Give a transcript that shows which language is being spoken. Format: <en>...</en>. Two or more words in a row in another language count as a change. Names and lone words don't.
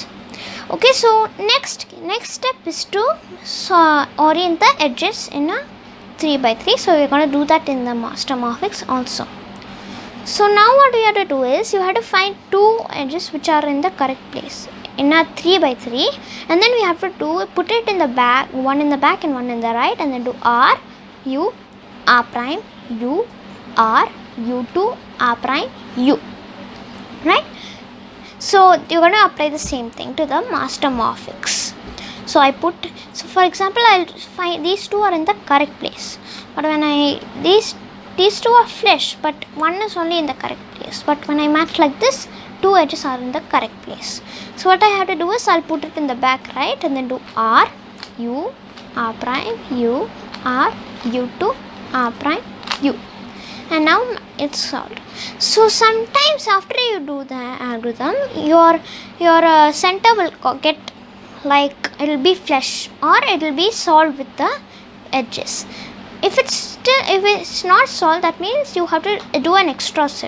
<en>Okay, so next step is to orient the edges in a 3 by 3. So we're going to do that in the Mastermorphix also. So now what we have to do is, you have to find two edges which are in the correct place in a 3 by 3, and then we have to put it in the back, one in the back and one in the right, and then do R U R prime U R U2 R prime U, right? So you're going to apply the same thing to the Mastermorphix. So I put, so for example, I'll find these two are in the correct place, but when I these two are flush, but one is only in the correct place. But when I match like this, two edges are in the correct place. So what I have to do is I'll put it in the back right and then do R, U, R prime, U, R, U2, R prime, U. And now it's solved. So sometimes after you do the algorithm, your center will get like it will be flush or it will be solved with the edges. If it's not solved, that means you have to do an extra step.</en>